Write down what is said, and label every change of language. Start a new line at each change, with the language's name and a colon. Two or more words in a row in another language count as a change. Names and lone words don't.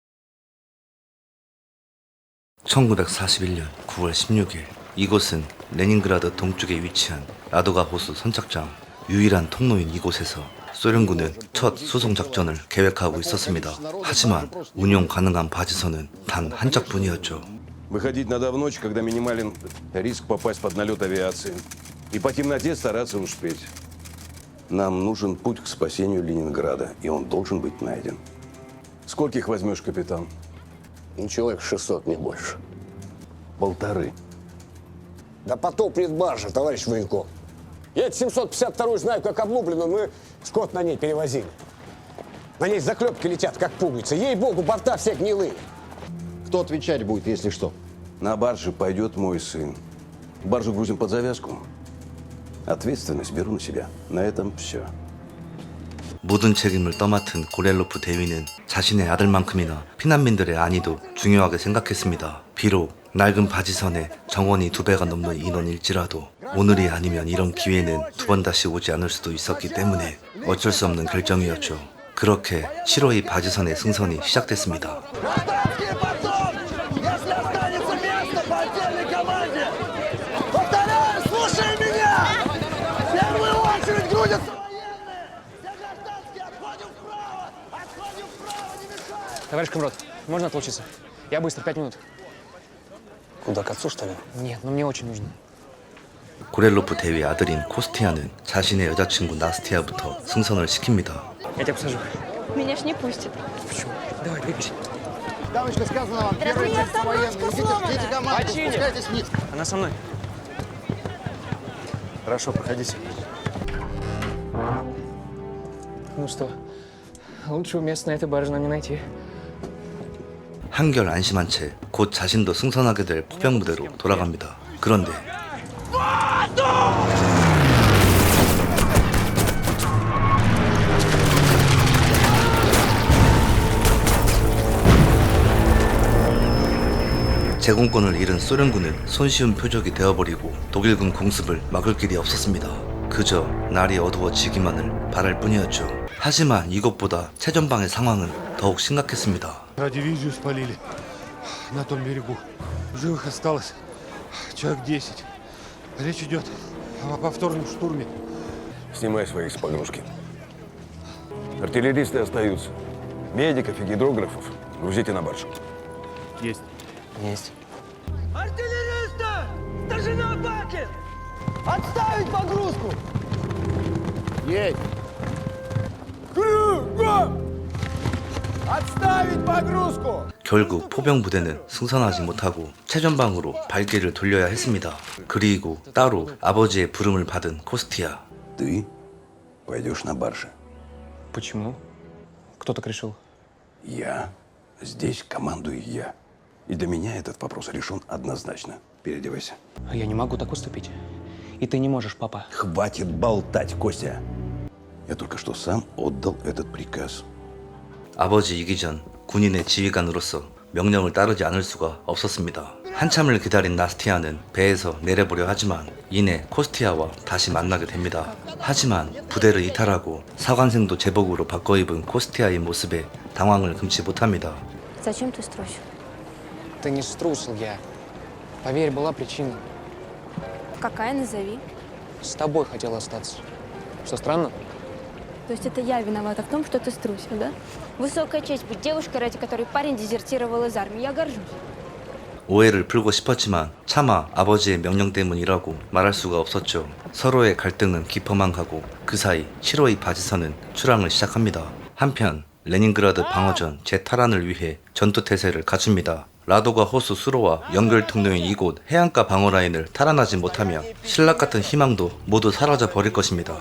Korean: 1941년 9월 16일 이곳은 레닌그라드 동쪽에 위치한 라도가 호수 선착장 유일한 통로인 이곳에서 소련군은 첫 수송작전을 계획하고 있었습니다. 하지만 운용 가능한 바지선은 단 한 짝뿐이었죠.
Russian: Выходить надо в ночь, когда минимален риск попасть под налет авиации. И по темноте стараться успеть. Нам нужен путь к спасению Ленинграда, и он должен быть найден. Скольких возьмешь, капитан? Человек 600, не больше. 1,5. Да потоплет баржа, товарищ Военков. Я эти 752-ю знаю как облупленную, мы скот на ней перевозили. На ней заклепки летят, как пуговицы. Ей-богу, борта все гнилые. Кто отвечать будет, если что? На барже пойдет мой сын. Баржу грузим под завязку. Ответственность беру на себя. На этом все.
Korean: 모든 책임을 떠맡은 고렐로프 대위는 자신의 아들만큼이나 피난민들의 안위도 중요하게 생각했습니다. 비록 낡은 바지선에 정원이 2배가 넘는 인원일지라도 오늘이 아니면 이런 기회는 두 번 다시 오지 않을 수도 있었기 때문에 어쩔 수 없는 결정이었죠. 그렇게 7호의 바지선의 승선이 시작됐습니다.
Russian: Товарищ комрад, можно отлучиться? Я быстро, 5 минут. Куда, к отцу, что ли? Нет, но мне очень нужно.
Korean: 고렐로프 대위의 아들인 코스티아는 자신의 여자친구 나스티아부터 승선을 시킵니다.
Russian: Я тебя посажу. Меня ж не пустят. Почему? Давай, двигайся. Дамочка, сказано вам, первый меня текст военный. Идите, ждите команду, Почини. спускайтесь вниз. Она со мной. Хорошо, проходите. Ну что, лучшего места на этой барже нам не найти.
Korean: 한결 안심한 채 곧 자신도 승선하게 될 포병 부대로 돌아갑니다. 그런데 제공권을 잃은 소련군은 손쉬운 표적이 되어버리고 독일군 공습을 막을 길이 없었습니다. 그저 날이 어두워지기만을 바랄 뿐이었죠. 하지만 이것보다 최전방의 상황은 더욱 심각했습니다.
Russian: Дивизию спалили на том берегу. Живых осталось человек 10. Речь идет о повторном штурме. Снимай своих с погрузки. Артиллеристы остаются. Медиков и гидрографов грузите на баржу. Есть. Есть. Артиллеристы! Старшина Бакин! Отставить погрузку! Едь. Отставить погрузку!
Korean: 결국 포병 부대는 승선하지 못하고 최전방으로 발길을 돌려야 했습니다. 그리고 따로 아버지의 부름을 받은 코스티아.
Russian: Ты пойдешь на барже. Почему? Кто так решил? Я. Здесь командую я. И для меня этот вопрос решен однозначно. Переодевайся. Я не могу так уступить. И ты не можешь, папа. Хватит болтать, Костя. Я только что сам отдал этот приказ.
Korean: 아버지 이기 전 군인의 지휘관으로서 명령을 따르지 않을 수가 없었습니다. 한참을 기다린 나스티아는 배에서 내려보려 하지만 이내 코스티아와 다시 만나게 됩니다. 하지만 부대를 이탈하고 사관생도 제복으로 바꿔 입은 코스티아의 모습에 당황을 금치 못합니다.
Russian: Зачем ты струсил? Ты не струсил я. Поверь, была причина. Какая, назови. С тобой хотел остаться. Что, странно? То есть это я виновата в том, что ты струсил, да? Высокая честь быть девушкой, ради которой парень дезертировал из армии. Я горжусь.
Korean: 오해를 풀고 싶었지만 차마 아버지의 명령 때문이라고 말할 수가 없었죠. 서로의 갈등은 깊어만 가고 그 사이 7호의 바지선은 출항을 시작합니다. 한편 레닌그라드 방어전 재탈환을 위해 전투태세를 갖춥니다. 라도가 호수 수로와 연결 통로인 이곳 해안가 방어 라인을 탈환하지 못하면 신라 같은 희망도 모두 사라져 버릴 것입니다.